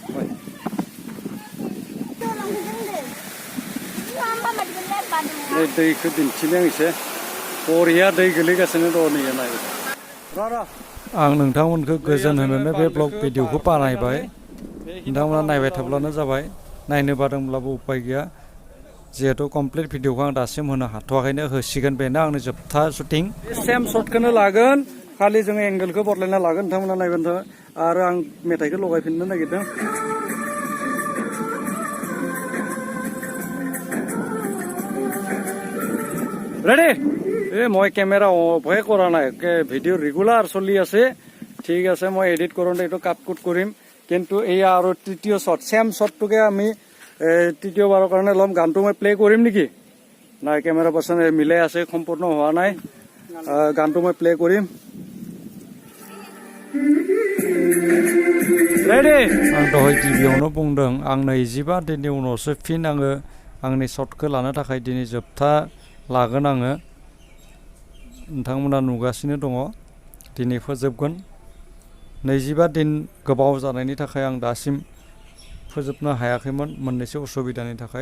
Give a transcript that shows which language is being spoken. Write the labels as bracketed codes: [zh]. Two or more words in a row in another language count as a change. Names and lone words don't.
[brx] नै दैखौ दिन्थिनो आं एसे बरिया दै गोलैगासिनो दङ नैया नाय आं नोंथांमोनखौ गोजोन होनोनो बे ब्लग भिडिअखौ बानायबाय नोंथांमोना नायबाय थाब्लानो जाबाय नायनो बादोंब्लाबो उपाय गैया जिहेतु कमप्लिट भिडिअखौ आं दासिम होनो हाथ'वाखैनो होसिगोन बेनो आंनि जोबथा शुटिं सेम शटखौनो लागोन खालि जोङो एंगेलखौ बदलायना लागोन नोंथांमोना नायबानो आरो आं मेथाइखौ लगायफिननो नागिरदों [as] রেডি মই কেমেৰা অফে কৰা নাই ভিডিঅ' ৰেগুলাৰ চলি আছে ঠিক আছে মই এডিট কৰোঁতে এইটো কাট কুট কৰিম কিন্তু এয়া আৰু তৃতীয় শ্বট চেম শ্বটটোকে আমি তৃতীয়বাৰৰ কাৰণে ল'ম গানটো মই প্লে কৰিম নেকি নাই কেমেৰা পাৰ্চন মিলাই আছে সম্পূৰ্ণ হোৱা নাই গানটো মই প্লে কৰিম [brx] ৰেডি आं दहाय गिबियावनो बुंदों आं 25 दिननि उनावसो फिन आङो आंनि शटखौ लानो थाखाय दिनै जोबथा लागोन आङो नोंथांमोना नुगासिनो दङ दिनै फोजोबगोन 25 दिन गोबाव जानायनि थाखाय आं दासिम फोजोबनो हायाखैमोन मोननैसो उसुबिदानि थाखाय